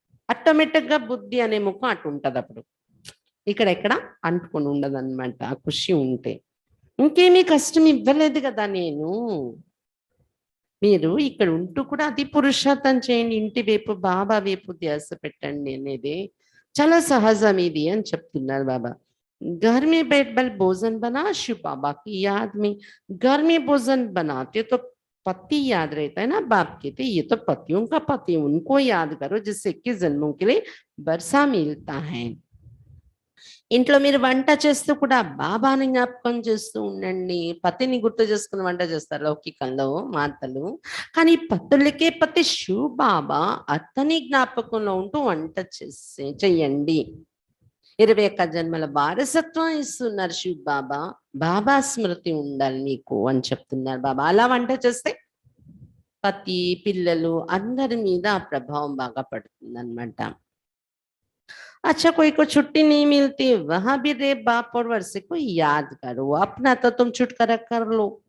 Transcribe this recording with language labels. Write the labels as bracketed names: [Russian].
[Telugu] ఆటోమేటిక్గా బుద్ధి అనే ముఖం అటు ఉంటుంది. అప్పుడు ఇక్కడ అంటుకొని ఉండదు అనమాట, ఆ ఖుషి ఉంటే. ఇంకేమీ కష్టం ఇవ్వలేదు కదా నేను, మీరు ఇక్కడ ఉంటూ కూడా అతి పురుషార్థం చేయండి, ఇంటి వైపు బాబా వైపు ధ్యాస పెట్టండి అనేది చాలా సహజం ఇది అని చెప్తున్నారు బాబా. [Hindi] घर में बैठ बल भोजन बना शिव बाबा की याद में. घर में भोजन बनाते तो पति याद रहता है ना, बाप कहते ये तो पतियों का पति, उनको याद करो जिससे 21 जन्मों के लिए बरसा मिलता है. [Telugu] ఇంట్లో మీరు వంట చేస్తూ కూడా బాబాని జ్ఞాపకం చేస్తూ ఉండండి. పతిని గుర్తు చేసుకుని వంట చేస్తారు లౌకికంలో మాతలు, కానీ పతులకే పతి శివ్ బాబా, అతని జ్ఞాపకంలో ఉంటూ వంట చెయ్యండి. 21 జన్మల వారసత్వం ఇస్తున్నారు శివ్ బాబా, బాబా స్మృతి ఉండాలి నీకు అని చెప్తున్నారు బాబా. అలా వంట చేస్తే పతి పిల్లలు అందరి మీద ఆ ప్రభావం బాగా పడుతుంది అనమాట. [Hindi] अच्छा कोई को छुट्टी नहीं मिलती, वहां भी रे बाप और वर्षे को याद करो, अपना तो तुम छुटकारा कर लो.